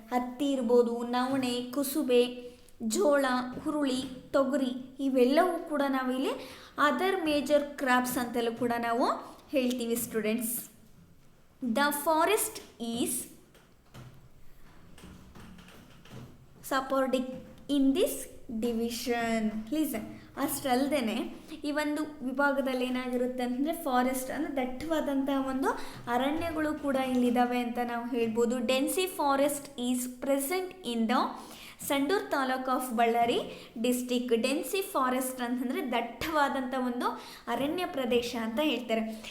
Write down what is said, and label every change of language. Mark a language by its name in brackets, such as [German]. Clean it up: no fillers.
[Kannada] ಹತ್ತಿ ಇರ್ಬೋದು, ನವಣೆ, ಕುಸುಬೆ, ಜೋಳ, ಹುರುಳಿ, ತೊಗರಿ ಇವೆಲ್ಲವೂ ಕೂಡ ನಾವು ಇಲ್ಲಿ [English] other major crops [Kannada] ಅಂತಲೂ ಕೂಡ ನಾವು ಹೇಳ್ತೀವಿ students. [English] The forest is supporting in this division. [Kannada] Listen, ಅಷ್ಟಲ್ಲದೆ ಈ ಒಂದು ವಿಭಾಗದಲ್ಲಿ ಏನಾಗಿರುತ್ತೆ ಅಂತಂದರೆ ಫಾರೆಸ್ಟ್ ಅಂದರೆ ದಟ್ಟವಾದಂತಹ ಒಂದು ಅರಣ್ಯಗಳು ಕೂಡ ಇಲ್ಲಿದ್ದಾವೆ ಅಂತ ನಾವು ಹೇಳ್ಬೋದು. [English] Dense forest is present in the Sandur taluk of Ballari district. [Kannada] ಡೆನ್ಸಿ forest ಅಂತಂದರೆ ದಟ್ಟವಾದಂಥ ಒಂದು ಅರಣ್ಯ ಪ್ರದೇಶ ಅಂತ ಹೇಳ್ತಾರೆ.